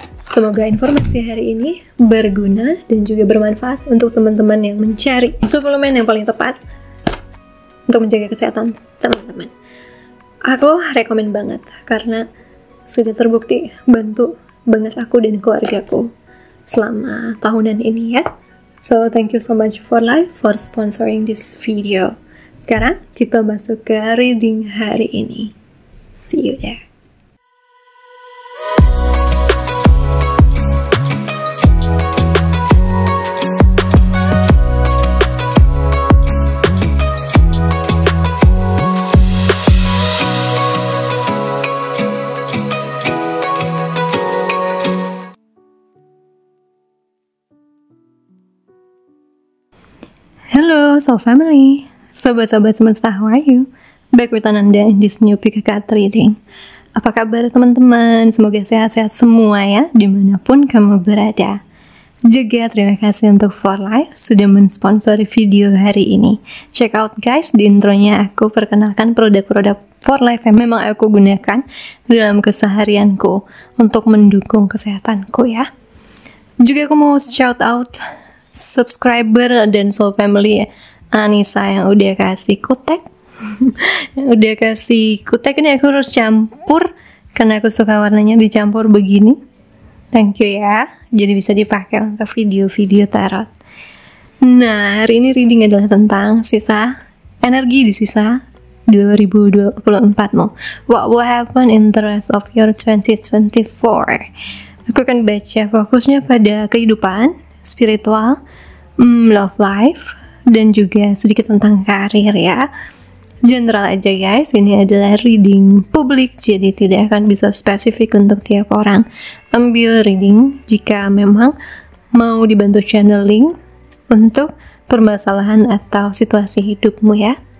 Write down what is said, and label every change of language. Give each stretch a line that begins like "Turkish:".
Indonesian: Semoga informasi hari ini berguna dan juga bermanfaat untuk teman-teman yang mencari suplemen yang paling tepat untuk menjaga kesehatan teman-teman. Aku rekomen banget karena sudah terbukti bantu banget aku dan keluargaku selama tahunan ini ya.
English: So thank you so much For Life for sponsoring this video.
Indonesian: Sekarang kita masuk ke reading hari ini.
English: See you there. Hello, Soul Family,
Indonesian: sobat-sobat semesta,
English: how are you? Back with Ananda in this new pick card reading.
Indonesian: Apa kabar teman-teman? Semoga sehat-sehat semua ya, dimanapun kamu berada. Juga terima kasih untuk For Life sudah mensponsori video hari ini. Check out guys, di intronya aku perkenalkan produk-produk For Life yang memang aku gunakan dalam keseharianku untuk mendukung kesehatanku ya. Juga aku mau shout out subscriber dan Soul Family ya, Anissa yang udah kasih kutek yang udah kasih kutek ini aku harus campur karena aku suka warnanya dicampur begini.
English: Thank you
Indonesian: ya, jadi bisa dipakai untuk video-video tarot. Nah, hari ini reading adalah tentang sisa energi di sisa 2024 mo.
English: What will happen in the rest of your 2024?
Indonesian: Aku akan baca fokusnya pada kehidupan spiritual, love life, dan juga sedikit tentang karir ya. General aja guys, ini adalah reading publik, jadi tidak akan bisa spesifik untuk tiap orang. Ambil reading jika memang mau dibantu channeling untuk permasalahan atau situasi hidupmu ya.